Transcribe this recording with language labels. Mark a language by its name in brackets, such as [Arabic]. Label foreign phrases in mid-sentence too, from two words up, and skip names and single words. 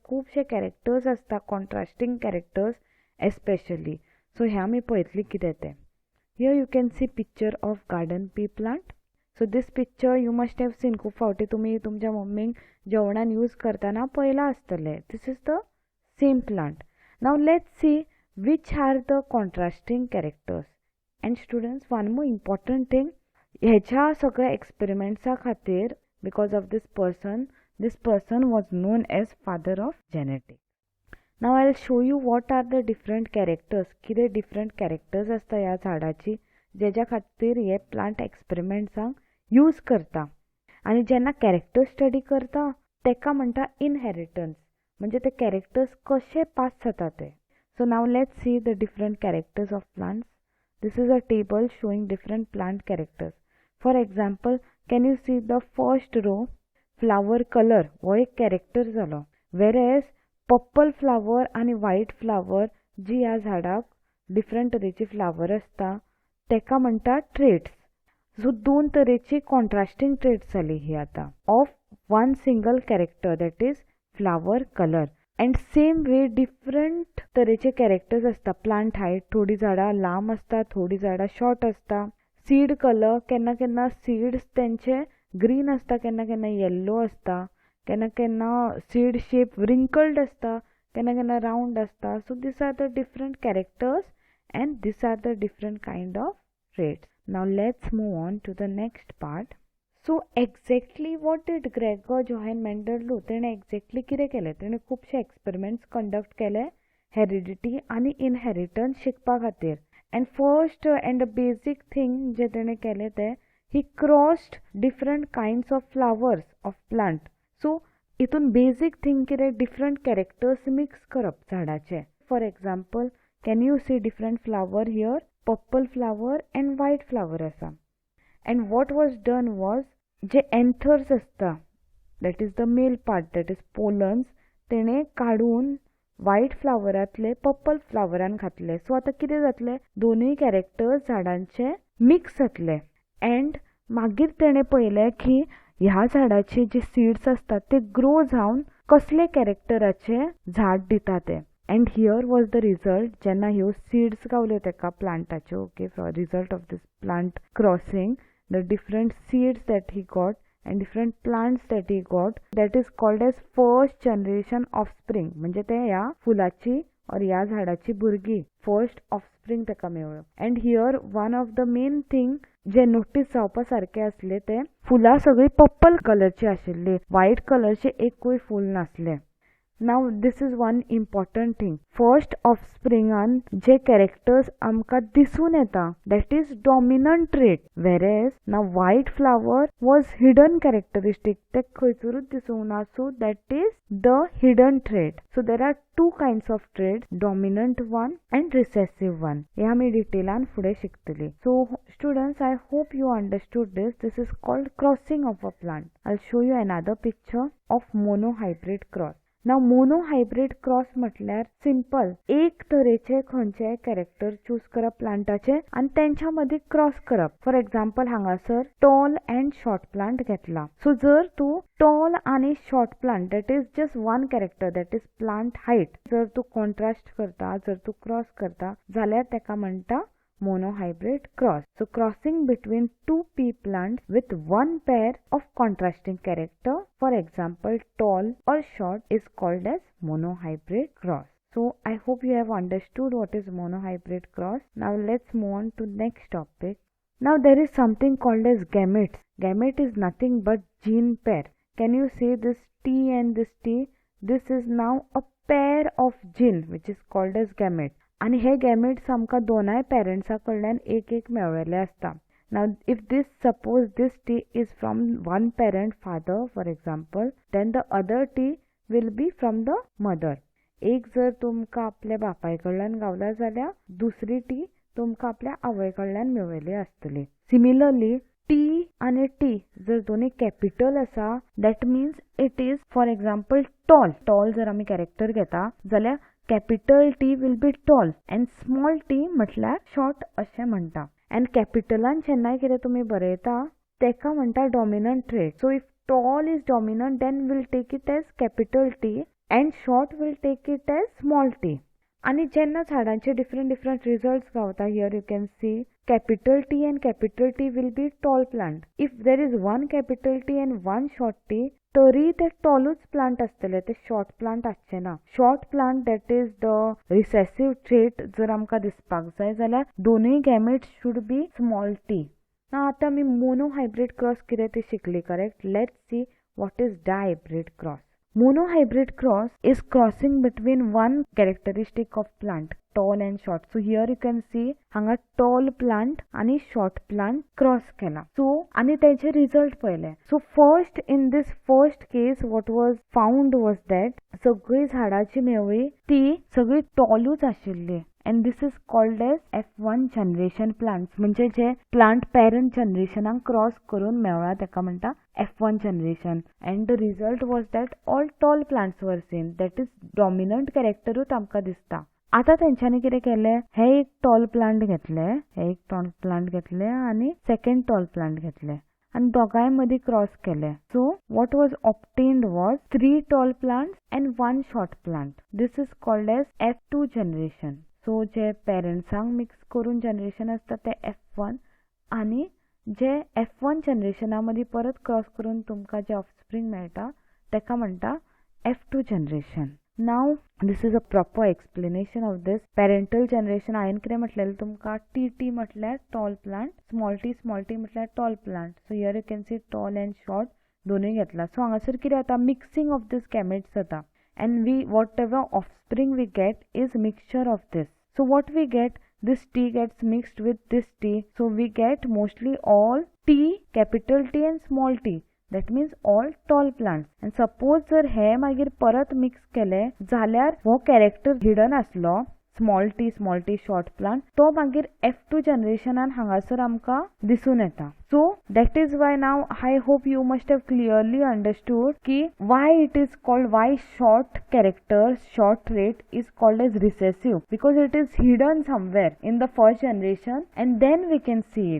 [Konkani] खुबशे कॅरेक्टर्स आसता, [English] contrasting characters especially. सो [Konkani] हे आमी पळयतली कितें तें. [English] here you can see picture of garden pea plant. so this picture you must have seen. [Konkani] खूब फावटी तुमी तुमच्या मम्मीक जेवणान यूज करतना पळयलां आसतलें. [English] this is the same plant. now let's see which are the contrasting characters. And students, one more important thing, [Konkani] ह्याच्या सगळ्या एक्सपेरिमेंट्सा खातीर [English] because of this person was known as father of genetics. Now I'll show you what are the different characters. [Konkani] कितें [English] different characters [Konkani] असता ह्या झाडाची जेच्या खातीर हे प्लांट एक्सपेरिमेंट्सांक यूज करता. आनी जेन्ना कॅरेक्टर स्टडी करता तेका म्हणटा इनहेरिटन्स. म्हणजे ते कॅरेक्टर्स कशे पास जाता ते. [English] so now let's see the different characters of plants. This is a table showing different plant characters. For example, can you see the first row? Flower color [Konkani] हो एक character जालो. [English] Whereas purple flower [Konkani] आणि [English] white flower [Konkani] जी ह्या झाडाक different तरेची flower असता तेका म्हणटा traits. [English] So [Konkani] दोन तरेची [English] contrasting traits [Konkani] जाली ही आता [English] of one single character, that is flower color. and same way different [Konkani] तरेचे कॅरेक्टर्स असता. [English] plant height [Konkani] थोडी झाडां लांब असता, थोडी झाडां शॉर्ट असता. [English] seed colour [Konkani] केन्ना केन्ना सीड्स तेंचे ग्रीन असता, केन्ना केन्ना येल्लो असता, केन्ना केन्ना [English] seed shape wrinkled [Konkani] असता, केन्ना केन्ना रावंड असता. [English] so these are the different characters and these are the different kind of traits. now let's move on to the next part. so exactly what did Gregor Johann Mendel do. [Konkani] तेणें एक्झॅक्टली कितें केलें. तेणें खुबशे [English] experiments conduct [Konkani] केले हेरिडिटी आनी इनहेरिटन्स शिकपा खातीर. [English] and first and the basic thing [Konkani] जे तेणें केलें तें [English] he crossed different kinds of flowers of plant. [Konkani] सो हितून [English] basic thing [Konkani] कितें [English] different characters mix [Konkani] करप झाडाचे. [English] for example can you see different flower here. purple flower and white flower आसा. and what was done was [Konkani] जे एंथर्स असता [English] that is the male part, that is pollens, [Konkani] तेणें काडून व्हायट फ्लावरांतले पर्पल फ्लावरान घातले. सो आतां कितें जातलें, दोनूय कॅरेक्टर्स झाडांचे मिक्स जातले. अँड मागीर तेणें पळयलें की ह्या झाडाचे जे सीड्स असतात ते ग्रो जावन कसले कॅरेक्टराचे झाड दिता ते. [English] and here was the result [Konkani] जेन्ना ह्यो सीड्स गावल्यो तेका प्लांटाच्यो. [English] okay, result of this plant crossing, the different seeds that he got and different plants that he got, that is called as first generation offspring. [Konkani] म्हणजे ते ह्या फुलाची और ह्या झाडाची भुरगी [English] first offspring [Konkani] तेका मेळ्ळो. [English] and here one of the main thing [Konkani] जे नोटीस जावपा सारखे असले ते फुलां सगळी पर्पल कलरची आशिल्ली, व्हाईट कलरचे एकूय फूल नासले. [English] Now this is one important thing. First offspringan [Konkani] जे characters आमका दिसून येता [English] that is dominant trait, whereas now white flower was hidden characteristic. [Konkani] ते खंयसरूच दिसूंक ना, [English] so that is the hidden trait. So there are two kinds of traits, dominant one and recessive one. [Konkani] हे आमी डिटेलान फुडें शिकतली. [English] So students, I hope you understood this. This is called crossing of a plant. I'll show you another picture of monohybrid cross. now monohybrid cross [Konkani] म्हटल्यार सिंपल एक तरेचे खंयचेय [English] character choose [Konkani] करप प्लांटाचे आणि त्यांच्या मध्ये क्रॉस करप. [English] for example [Konkani] हांगासर [English] tall and short plant [Konkani] घेतला. सो जर तू टॉल आणि शॉर्ट प्लांट [English] that is just one character that is plant height [Konkani] जर तू कॉन्ट्रास्ट करता, जर तू क्रॉस करता जाल्यार तेका म्हणटा [English] monohybrid cross. So crossing between two pea plants with one pair of contrasting character, for example tall or short, is called as monohybrid cross. So I hope you have understood what is monohybrid cross. Now let's move on to next topic. Now there is something called as gametes. Gamete is nothing but gene pair. Can you see this T and this T? This is now a pair of gene which is called as gamete. [Konkani] आणि हे गॅमेट्स आमकां दोनाय पेरेंट्सा कडल्यान एक एक मेळ्ळेले असता. [English] now if this suppose this T is from one parent father for example, then the other T will be from the mother. [Konkani] एक जर तुमकां आपल्या बापाय कडल्यान गावला जाल्यार दुसरी टी तुमकां आपल्या आवय कडल्यान मेळ्ळेली आसतली. [English] similarly T [Konkani] आणि टी जर दोन्ही कॅपिटल असा [English] that means it is for example tall. [Konkani] टॉल जर आमी कॅरेक्टर घेता जाल्यार [English] capital T will be tall and small T [Konkani] म्हटल्यार शॉर्ट अशें म्हणटा. अँड कॅपिटलान जेन्नाय कितें तुमी बरयता तेका म्हणटा [English] dominant trait. so if tall is dominant then will take it as capital T and short will take it as small T. [Konkani] आणि जेन्ना झाडांचे डिफरंट रिझल्ट्स गावता, [English] here you can see capital T and capital T will be tall plant. If there is one capital T and one short T, [Konkani] तरी ते टॉलूच प्लांट असतले, ते शॉर्ट प्लांट आसचे ना. [English] short plant that is the recessive trait [Konkani] जर आमकां दिसपाक जाय जाल्यार दोनूय गॅमेट्स [English] should be small T. [Konkani] आता मी मोनोहायब्रिड क्रॉस कितें ते शिकली, करेक्ट? [English] let's see what is dihybrid cross. Monohybrid cross is crossing between one characteristic of plant, tall and short. So here you can see hanga tall plant आणि short plant cross केला. [Konkani] So आणि त्याचे result पहिले. [English] So first in this first case what was found was that [Konkani] सगळी झाडाची मेवळी ती सगळी टॉलूच आशिल्ली. [English] And this is called as F1 generation plants. [Konkani] म्हणजे जे [English] plant parent generationाक [Konkani] क्रॉस करून मेळ्ळा तेका म्हणटा F1 generation. [English] And the result was that all tall plants were seen. That is dominant characterूच [Konkani] आमकां दिसता. आता तेंच्यांनी कितें केलें, हे एक [English] tall plant [Konkani] घेतले आणि [English] second tall plant [Konkani] घेतले आणि दोगांय मदीं क्रॉस केले. [English] सो what was obtained was 3 tall plants and 1 short plant. This is called as F2 generation. [Konkani] सो जे पेरेंट्सांक मिक्स करून जनरेशन असता ते F1 आणि जे F1 जनरेशना मदीं परत क्रॉस करून तुमकां जे ऑफस्प्रिंग मेळटा तेका म्हणटा F2 जनरेशन. [English] now this is a proper explanation of this. parental generation [Konkani] हांवें कितें म्हटलेलें तुमकां, टी म्हटल्यार [English] tall plant, small T [Konkani] म्हटल्यार [English] tall plant. so here you can see tall and short [Konkani] दोनूय घेतला. सो हांगासर कितें जाता, [English] mixing of this gametes जाता and whatever offspring we get is mixture of this. So what we get, this T gets mixed with this T, so we get mostly all T, capital T and small t. That means all tall plants. [Konkani] And suppose जर हे मागीर परत मिक्स केले जाल्यार हो कॅरेक्टर हिडन असलो [English] small T short plant [Konkani] तो मागीर F2 जनरेशनान हांगासर आमकां दिसून येता. [English] सो That is why now I hope you must have clearly understood ki why it is called, why short characters, short trait is called as recessive, because it is hidden somewhere in the first generation and then we can see it.